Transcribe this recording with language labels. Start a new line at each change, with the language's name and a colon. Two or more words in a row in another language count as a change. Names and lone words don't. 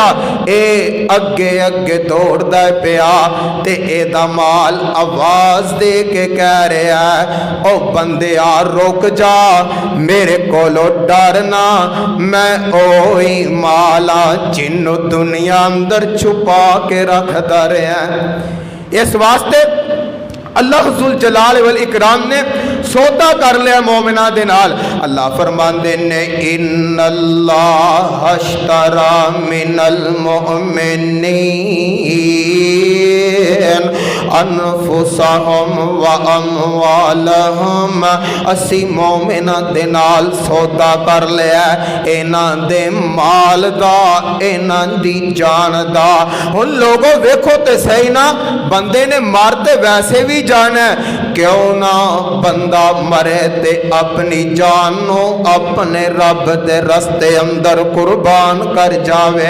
Punjabi: اے اگے اگے دوڑدا پیا تے ایدا مال آواز دے کے کہہ رہا ہے، او بندیا رک جا، میرے کولوں ڈرنا، میں اوہی مالا جنہوں دنیا اندر چھپا کے رکھدا رہا. اس واسطے
Arabic: الله ذو الجلال والإكرام
Punjabi: نے سودا کر لیا مومناں دے نال. اللہ فرماتے نے
Arabic: إن الله اشترى من المؤمنين أنفسهم وأموالهم.
Punjabi: اسی مومناں دے نال سودا کر لیا انہاں دے مال دا، انہاں دی جان دا. ہن لوگوں ویکھو تے سہی نا، بندے نے مارتے ویسے بھی جانا ہے، کیوں نا بندہ مرے تے اپنی جان نوں اپنے رب دے رستے اندر قربان کر جاوے.